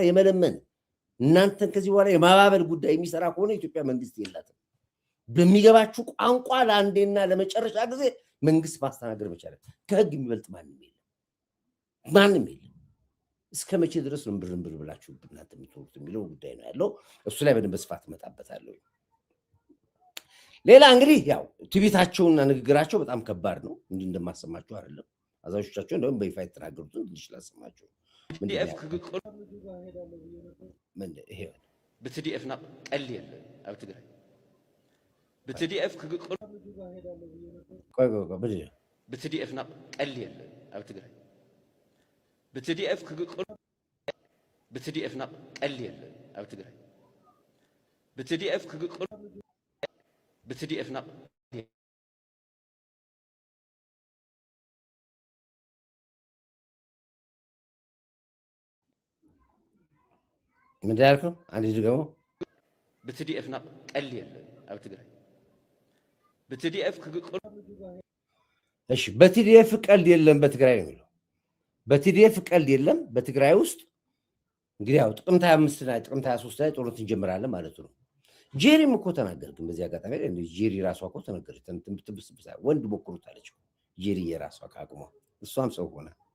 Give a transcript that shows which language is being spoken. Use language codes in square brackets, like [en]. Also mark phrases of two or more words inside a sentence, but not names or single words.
[am] የመለመን እናንተን ከዚህ በኋላ የማባበል ጉዳይ የሚሰራ ከሆነ ኢትዮጵያ መንግስት የላትም። በሚገባችሁ ቋንቋ ለአንዴና ለመጨረሻ ጊዜ መንግስት ማስተናገድ መቻል። ከህግ የሚበልጥ ማንም የለም። እስከ መቼ ድረስ ነው ብርንብር ብላችሁ እናንተ የምትወሩት የሚለው ጉዳይ ነው ያለው። እሱ ላይ በደንብ በስፋት እመጣበታለሁ። ሌላ እንግዲህ ያው ትዕቢታቸውና ንግግራቸው በጣም ከባድ ነው። እንዲህ እንደማሰማችሁ አይደለም። አዛዦቻቸው እንደውም በይፋ የተናገሩትን ትንሽ ላሰማችሁ። [ti] ብትዲኤፍና ቀል የለ ኣብ ትግራይ ብትዲኤፍ ክግቅሉ ብትዲኤፍና ቀል የለ ኣብ ትግራይ ብትዲኤፍ ክግቅሉ ብትዲኤፍና ቀል የለ ኣብ ትግራይ ብትዲኤፍ ክግቅሉ ብትዲኤፍና [am] ምንድን ያልከው? አንዴ ድገመው። [ti] ብትዲኤፍና ቀል የለ ኣብ ትግራይ ብትዲኤፍ ክግቅሉ [am] እሺ፣ በቲዲኤፍ ቀልድ የለም በትግራይ ነው የሚለው። በቲዲኤፍ ቀልድ የለም በትግራይ ውስጥ እንግዲህ ያው ጥቅምት 25 ላይ ጥቅምት 23 ላይ ጦርነት እንጀምራለን ማለት ነው። ጄሪም እኮ ተናገር። ግን በዚህ አጋጣሚ ጄሪ ራሷ እኮ ተናገረች። ትብስብሳ ወንድ ሞክሩት አለች ጄሪ የራሷ ከአቅሟ እሷም ሰው ሆነ